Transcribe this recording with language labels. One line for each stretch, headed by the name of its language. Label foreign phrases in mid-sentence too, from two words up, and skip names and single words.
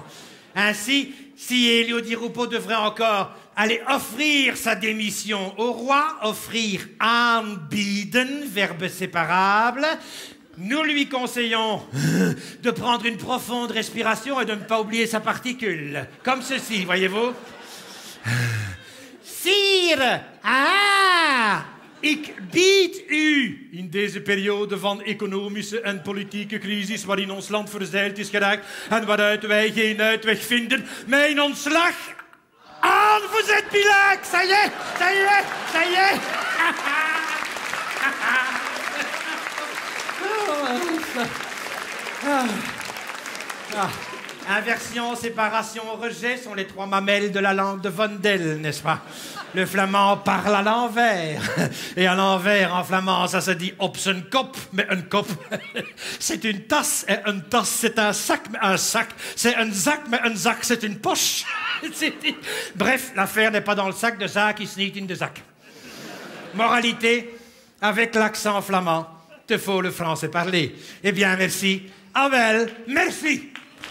French: Ainsi, si Elio Di Rupo devrait encore aller offrir sa démission au roi, offrir aanbieden, verbe séparable, nous lui conseillons de prendre une profonde respiration et de ne pas oublier sa particule. Comme ceci, voyez-vous. Sire,
Dutch: ik bied u in deze periode van economische en politieke crisis waarin ons land verzeild is geraakt en waaruit wij geen uitweg vinden, mijn ontslag aan.
French: Vous êtes bilingue, ça y est, ça y est, ça y est. Inversion, séparation, rejet sont les trois mamelles de la langue de Vondel, n'est-ce pas? Le flamand parle à l'envers. Et à l'envers, en flamand, ça se dit
Dutch: op zijn kop,
French: mais un kop, c'est une tasse, et une tasse, c'est un sac, mais un sac, c'est un sac, mais un sac, c'est une poche. Bref, l'affaire n'est pas dans le sac de Zak,
Dutch: is niet in de zak.
French: Moralité, avec l'accent flamand, te faut le français parler. Eh bien, merci.
Dutch: Ah wel,
French: merci.